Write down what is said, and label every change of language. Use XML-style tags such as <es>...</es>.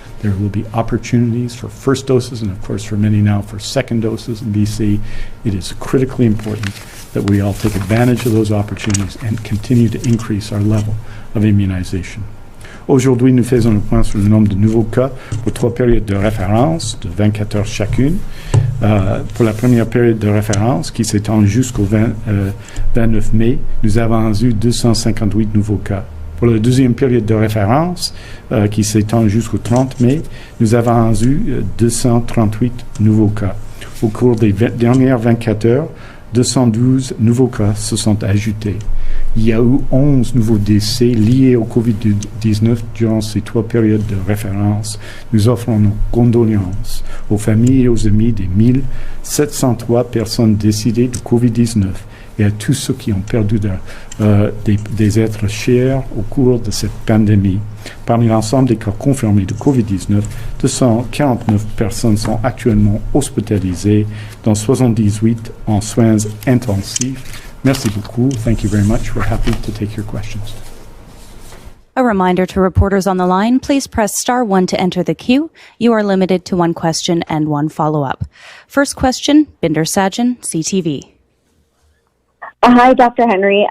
<en>There will be opportunities for first doses and, of course, for many now for second doses in BC. It is critically important that we all take advantage of those opportunities and continue to increase our level of immunization.</en> <fr>Aujourd'hui, nous faisons le point sur le nombre de nouveaux cas pour 3 périodes de référence de 24 heures chacune. Pour la première période de référence, qui s'étend jusqu'au 29 mai, nous avons eu 258 nouveaux cas. Pour la deuxième période de référence, qui s'étend jusqu'au 30 mai, nous avons eu 238 nouveaux cas. Au cours des dernières 24 heures, 212 nouveaux cas se sont ajoutés. Il y a eu 11 nouveaux décès liés au COVID-19 durant ces 3 périodes de référence. Nous offrons nos condoléances aux familles et aux amis des 1703 personnes décédées du COVID-19 et à tous ceux qui ont perdu des êtres chers au cours de cette pandémie. Parmi l'ensemble des cas confirmés de COVID-19, 249 personnes sont actuellement hospitalisées, dont 78 en soins intensifs. Merci beaucoup.</fr> <en>Thank you very much. We're happy to take your questions. A reminder to reporters on the line, please press *1 to enter the queue. You are limited to 1 question and 1 follow-up. First question, Binder Sajan, CTV. Hi, Dr. Henry.</en>